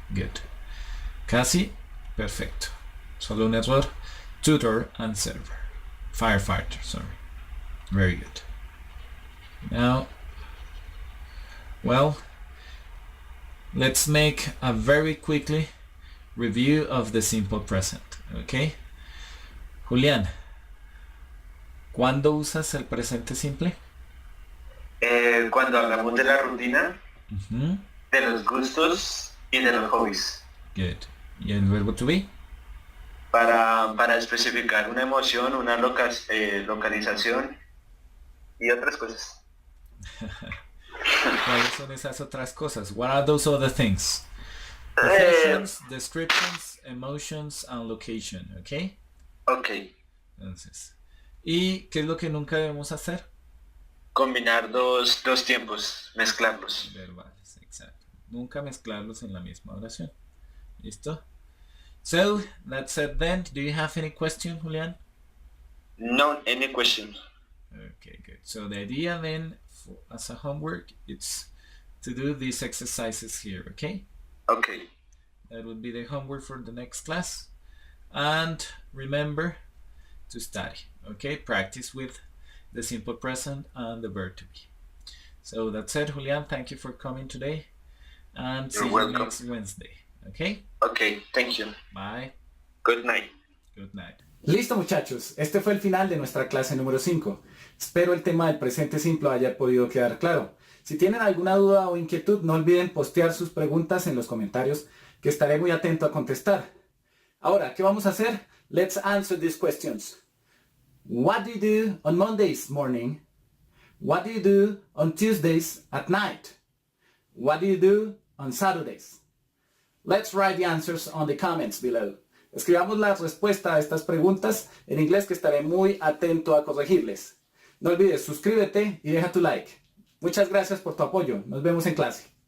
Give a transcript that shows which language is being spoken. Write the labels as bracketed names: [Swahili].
[Spanish] Good. Casi perfecto. Solo un error. [English] Tutor and server. Firefighter, sorry. Very good. Now, well, let's make a very quickly review of the simple present. Okay. [Spanish] Julián, ¿cuándo usas el presente simple? Cuando hablamos de la rutina, Mhm. de los gustos y de los hobbies. Good. ¿Y el verbo to be? Para especificar una emoción, una localización y otras cosas. ¿Cuáles son esas otras cosas? [English] What are those other things? Professions, descriptions, emotions, and location. Okay. Ok. [Spanish] Entonces, ¿y qué es lo que nunca debemos hacer? Combinar dos tiempos, mezclarlos. Verbales, exacto. Nunca mezclarlos en la misma oración. [English] ¿Listo? So, that's it then. Do you have any question, Julián? No any question. Okay, good. So the idea then, as a homework, it's to do these exercises here, okay? Okay. That would be the homework for the next class. And remember to study, okay? Practice with the simple present and the verb to be. So that's it, Julián. Thank you for coming today. And You're see welcome. you next Wednesday, okay? Okay, thank you. Bye. Good night. Good night. [Spanish] Listo muchachos, este fue el final de nuestra clase número 5. Espero el tema del presente simple haya podido quedar claro. Si tienen alguna duda o inquietud, no olviden postear sus preguntas en los comentarios, que estaré muy atento a contestar. Ahora, ¿qué vamos a hacer? [English] Let's answer these questions. What do you do on Mondays morning? What do you do on Tuesdays at night? What do you do on Saturdays? Let's write the answers on the comments below. [Spanish] Escribamos la respuesta a estas preguntas en inglés, que estaré muy atento a corregirles. No olvides, suscríbete y deja tu like. Muchas gracias por tu apoyo. Nos vemos en clase.